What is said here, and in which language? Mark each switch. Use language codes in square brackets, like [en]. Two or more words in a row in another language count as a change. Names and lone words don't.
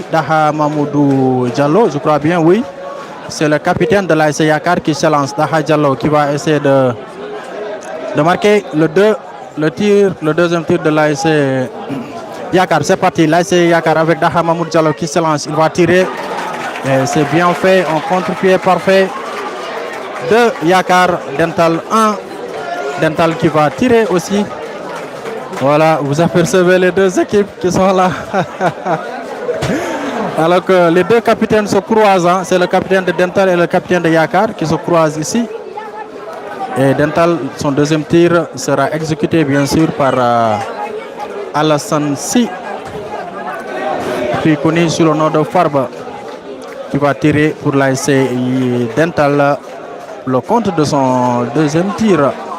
[fr] Daha Mamoudou Diallo, je crois bien, oui. C'est le capitaine de l'ASC Yakar qui se lance, Daha Diallo, qui va essayer de marquer le deuxième tir de l'ASC Yakar. C'est parti, l'ASC Yakar avec Daha Mamoudou Diallo qui se lance. Il va tirer. C'est bien fait, un contre-pied parfait de Yakar. Dental 1. Dental qui va tirer aussi. Voilà, vous apercevez les deux équipes qui sont là. Alors que les deux capitaines se croisent. Hein. C'est le capitaine de Dental et le capitaine de Yakar qui se croisent ici. Et Dental, son deuxième tir sera exécuté bien sûr par Alassane Si, qui est connu sous le nom de Farba, qui va tirer pour l'ASC Dental le compte de son deuxième tir.